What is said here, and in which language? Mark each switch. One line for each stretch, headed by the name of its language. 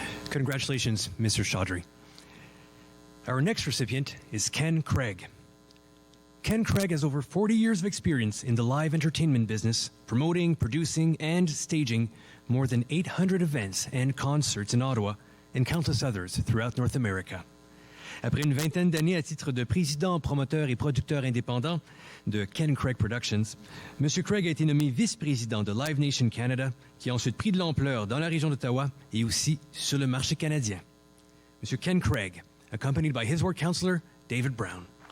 English: Congratulations, Mr. Chaudhry. Our next recipient is Ken Craig. Ken Craig has over 40 years of experience in the live entertainment business, promoting, producing, and staging more than 800 events and concerts in Ottawa and countless others throughout North America.
French: Après une vingtaine d'années à titre de président, promoteur et producteur indépendant de Ken Craig Productions, M. Craig a été nommé vice-président de Live Nation Canada, qui a ensuite pris de l'ampleur dans la région d'Ottawa et aussi sur le marché canadien. M.
English: Ken Craig, accompanied by his ward councillor, David Brown.